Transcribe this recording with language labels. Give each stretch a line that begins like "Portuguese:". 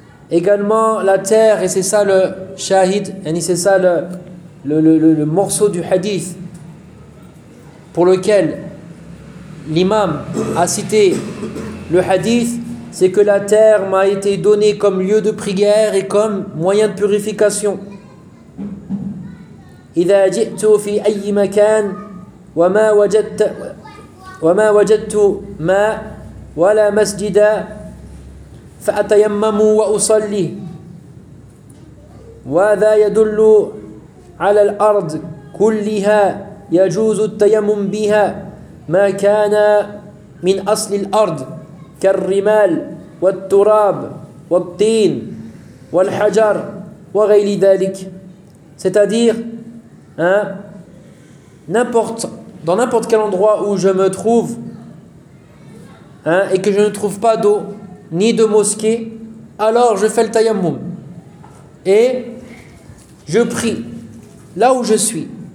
French: Également, la terre, et c'est ça le shahid, yani, c'est ça le morceau du hadith pour lequel l'imam a cité le hadith, c'est que la terre m'a été donnée comme lieu de prière et comme moyen de purification.
Arabic: إِذَا جِئْتُ فِي أَيِّ مَكَانٍ وَمَا وَجَدْتُ مَا وَلَا مَسْجِدًا فَأَتَيَمَّمُ وَأُصَلِّي وَذَا يَدُلُّ عَلَى الْأَرْضِ كُلِّهَا يَجُوزُ التَّيَمُّم بِهَا ما كان من أصل الأرض كالرمال والتراب والطين والحجر وغير ذلك.
French: C'est-à-dire, dans n'importe quel endroit où je me trouve, et que je ne trouve pas d'eau ni de mosquée, alors je fais le tayammum et je prie là où je suis.